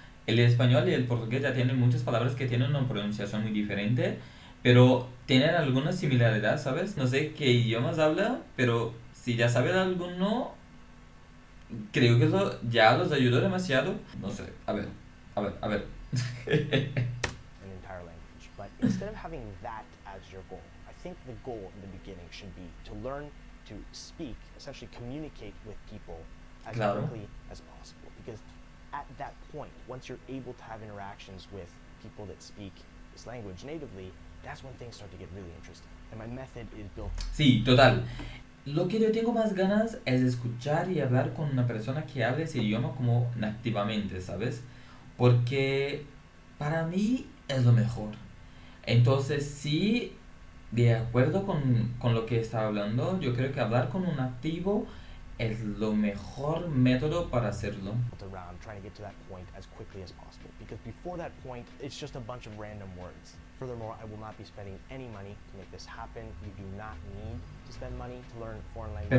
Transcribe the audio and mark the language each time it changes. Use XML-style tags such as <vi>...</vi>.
<es>El español y el portugués ya tienen muchas palabras que tienen una pronunciación muy diferente, pero tienen alguna similaridad, ¿sabes? No sé qué idiomas habla, pero si ya sabes alguno, creo que eso ya los ayudó demasiado. No sé, a ver.</es> <en>An entire language. But instead of having that as your goal, I think the goal in the beginning should be to learn to speak, essentially communicate with people as quickly as possible. Because at that point, once you're able to have interactions with people that speak this language natively, that's when things start to get really interesting. And my method is built.</en> <es>Sí, total. Lo que yo tengo más ganas es escuchar y hablar con una persona que hable ese idioma como nativamente, ¿sabes? Porque para mí es lo mejor. Entonces, sí, de acuerdo con lo que está hablando, yo creo que hablar con un nativo es lo mejor método para hacerlo.</es> <en>Around trying to get to that point as quickly as possible, because before that point, it's just a bunch of random words. Furthermore, I will not be spending any money to make this happen. You do not need to spend money to learn foreign language.</en>